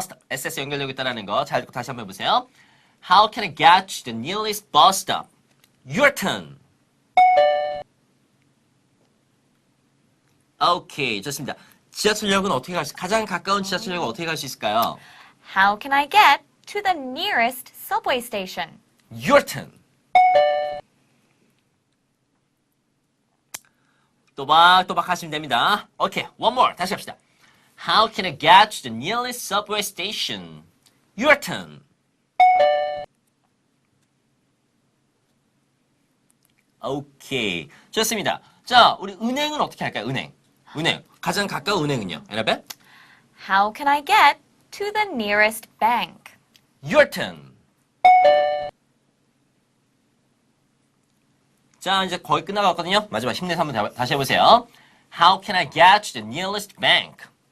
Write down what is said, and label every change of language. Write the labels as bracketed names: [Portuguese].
[Korean] SS 연결되고 있다는 거 잘 듣고 다시 한번 해보세요. [English] How can I get to the nearest bus stop? Your turn. [Korean] 오케이, 좋습니다. 지하철역은 어떻게 가장 가까운 지하철역은 어떻게 갈 수 있을까요? [English] How can I get to the nearest subway station? Your turn. [Korean] 또박또박 하시면 됩니다. 오케이, [English] one more. [Korean] 다시 합시다. [English] How can I get to the nearest subway station? Your turn. [Korean] 오케이, 좋습니다. 자, 우리 은행은 어떻게 할까요? 은행. 가장 가까운 은행은요? 에나벨? [English] How can I get to the nearest bank? Your turn. [Korean] 자, 이제 거의 끝나갔거든요. 마지막 힘내서 한번 다시 해보세요. [English] How can I get to the nearest bank?